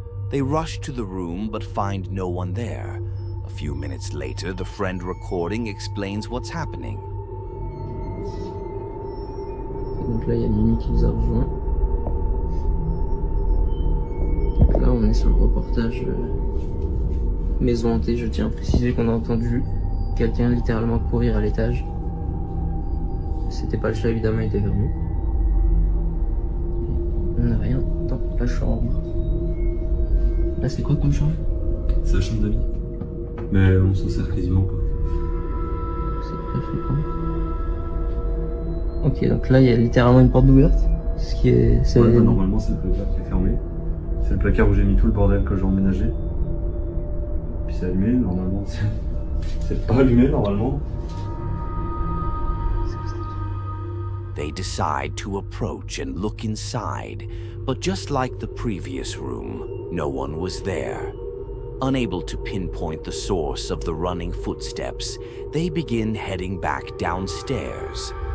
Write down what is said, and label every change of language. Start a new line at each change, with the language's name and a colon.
English: They rush to the room but find no one there. A few minutes later, the friend recording explains what's happening.
French: Donc là, il y a Mimi qui nous a rejoint. Donc là, on est sur le reportage maison hantée. Je tiens à préciser qu'on a entendu quelqu'un littéralement courir à l'étage. C'était pas le chat, évidemment, il était vers nous. On n'a rien dans la chambre. Là, c'est quoi comme chambre? C'est la chambre d'amis. Mais on s'en sert quasiment pas. C'est très flippant. Ok, donc là, il y a littéralement une porte ouverte. Ce qui est... Ouais, bah, normalement, c'est le placard qui est fermé. C'est le placard où j'ai mis tout le bordel que j'ai emménagé. Puis c'est allumé, normalement. C'est pas allumé, normalement.
English: They decide to approach and look inside, but just like the previous room, no one was there. Unable to pinpoint the source of the running footsteps, they begin heading back downstairs.